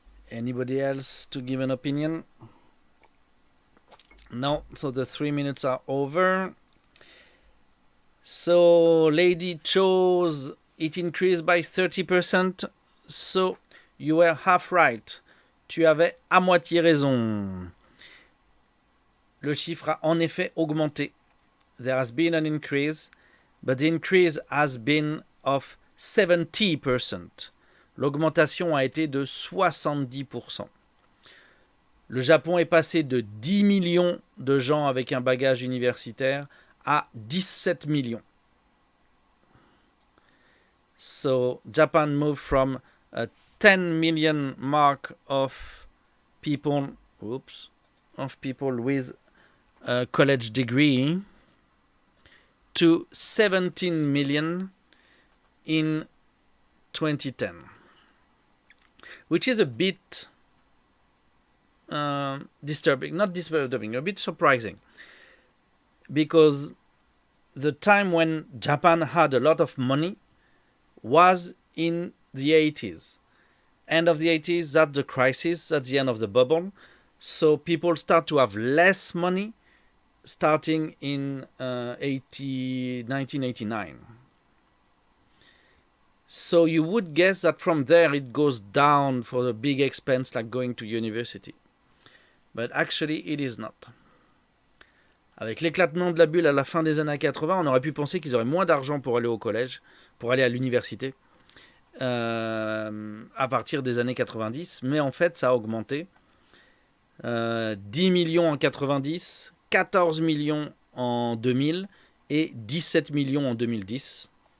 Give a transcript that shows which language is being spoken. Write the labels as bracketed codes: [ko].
[en] Anybody else to give an opinion? No, so the 3 minutes are over. So lady chose it increased by 30%. So you were half right. [fr] Tu avais à moitié raison. Le chiffre a en effet augmenté. [en] There has been an increase, but the increase has been of 70%. [fr] L'augmentation a été de 70%. Le Japon est passé de 10 millions de gens avec un bagage universitaire à 17 millions. [en] So Japan moved from a 10 million mark of people, with a college degree to 17 million in 2010, which is a bit disturbing, not disturbing, a bit surprising, because the time when Japan had a lot of money was in the 80s. End of the 80s, that's the crisis, that's the end of the bubble. So people start to have less money starting in 1989. So you would guess that from there it goes down for the big expense like going to university. But actually it is not. [fr] Avec l'éclatement de la bulle à la fin des années 80, on aurait pu penser qu'ils auraient moins d'argent pour aller au collège, pour aller à l'université, à partir des années 90. Mais en fait, ça a augmenté. 10 millions en 90, 14 millions en 2000 et 17 millions en 2010.